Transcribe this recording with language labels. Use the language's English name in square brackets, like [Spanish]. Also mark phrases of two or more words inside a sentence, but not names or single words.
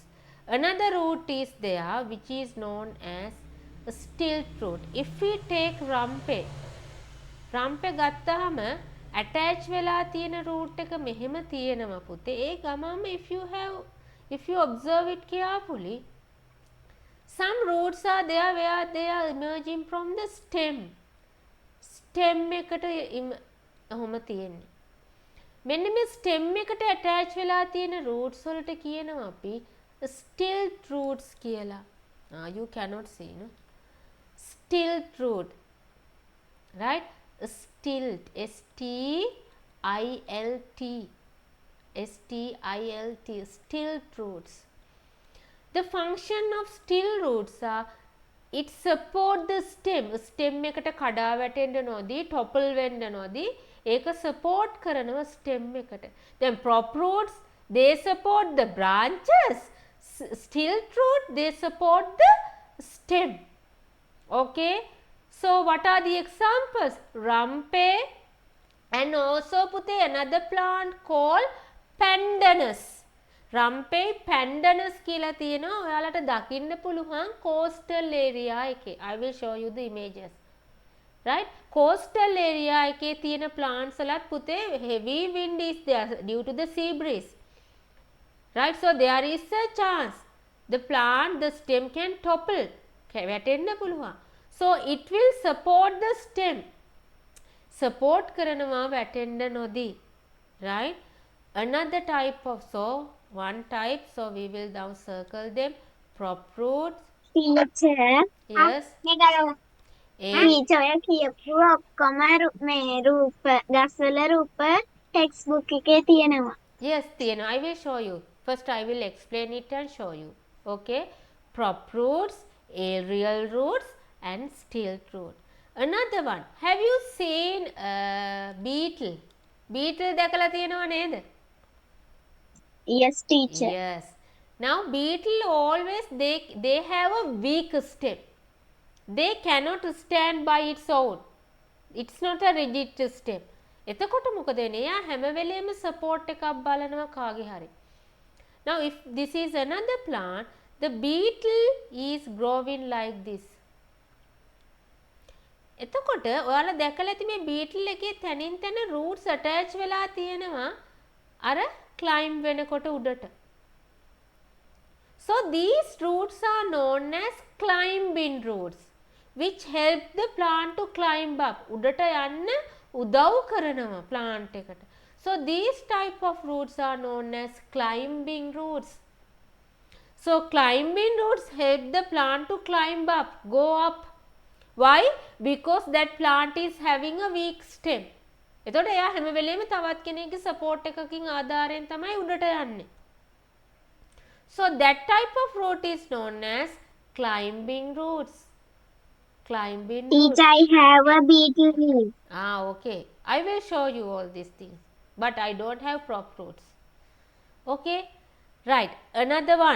[English] Another root is there which is known as a stilt root. If we take [Sinhala] rampe ගත්තාම attach වෙලා තියෙන root එක මෙහෙම තියෙනවා පුතේ. ඒ ගමම [English] if you observe it carefully, some roots are there where they are emerging from the stem. [Sinhala] Stem එකට ඔහොම තියෙන්නේ. මෙන්න මේ stem එකට attach වෙලා තියෙන roots වලට කියනවා අපි [English] stilt roots [Sinhala] කියලා. [English] You cannot see, no? Stilt root. Right? Stilt. S-T-I-L-T. S-T-I-L-T. Stilt roots. The function of stilt roots are, it support the stem. [Sinhala] Stem එකට කඩා වැටෙන්න නොදී, topple වෙන්න නොදී, ඒක support කරනවා stem එකට. [English] Then prop roots, they support the branches. Stilt root, they support the stem. Okay? So what are the examples? Rampe, and also put another plant called pandanus. [Sinhala] Rampe pandanus කියලා තියෙනවා. ඔයාලට දකින්න පුළුවන් [English] coastal area [Sinhala] එකේ. [English] I will show you the images. Right? Coastal area [Sinhala] එකේ තියෙන [English] plants [Sinhala] වලත් පුතේ [English] heavy wind is there due to the sea breeze. Right? So there is a chance the plant, the stem can topple. [Sinhala] වැටෙන්න පුළුවන්. [English] So it will support the stem. [Sinhala] Support කරනවා වැටෙන්න නොදී. [English] Right? Another type of, so one type, so we will now circle them. Prop roots. Teacher. Yes. [Sinhala] Teacher ඔය කියපු ඔක්කොම මේ රූප ගස්වල රූප textbook එකේ තියෙනවා. [English] Yes, Tiana, I will show you. First I will explain it and show you. Okay? Prop roots, aerial roots and stilt root. Another one. Have you seen beetle? [Sinhala] Beetle දැකලා තියෙනව නේද? [English] Yes, teacher. Yes. Now beetle always they have a weak stem. They cannot stand by its own. It's not a rigid stem. [Sinhala] එතකොට මොකද වෙන්නේ? එයා හැම වෙලේම support එකක් බලනවා කාගේ හරි. [English] Now if this is another plant, the beetle is growing like this. [Sinhala] එතකොට ඔයාලා දැකලා ඇති මේ beetle එකේ තනින් තන [English] roots attach [Sinhala] වෙලා තියෙනවා අර climb වෙනකොට උඩට. [English] So these roots are known as climbing roots, which help the plant to climb up. [Sinhala] උඩට යන්න උදව් කරනවා plant එකට. [English] So these type of roots are known as climbing roots. So climbing roots help the plant to climb up, go up. Why? Because that plant is having a weak stem. [Sinhala] එතකොට එයා හැම වෙලේම තවත් කෙනෙක්ගේ support එකකින් ආධාරයෙන් තමයි උඩට යන්නේ. [English] So that type of root is known as climbing roots. Climbing roots. Teacher, I have a beetle leaf. Okay. I will show you all these things. But I don't have prop roots. Okay. Right. Another one.